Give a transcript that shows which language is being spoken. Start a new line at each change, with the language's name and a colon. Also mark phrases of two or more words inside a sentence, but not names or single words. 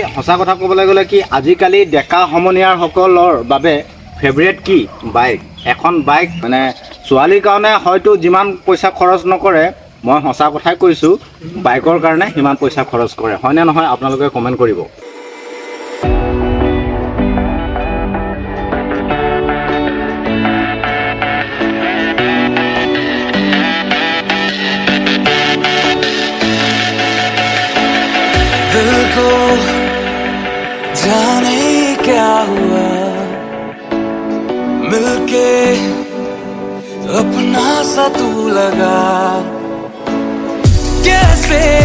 Assamese: সঁচা কথা ক'বলৈ গ'লে কি আজিকালি ডেকা সমনীয়াসকলৰ বাবে ফেভৰেট কি বাইক এখন বাইক মানে ছোৱালীৰ কাৰণে হয়তো যিমান পইচা খৰচ নকৰে মই সঁচা কথাই কৈছোঁ বাইকৰ কাৰণে সিমান পইচা খৰচ কৰে হয়নে নহয় আপোনালোকে কমেণ্ট কৰিব
Hindi: दिल को जाने क्या हुआ मिलके अपना सा तू लगा कैसे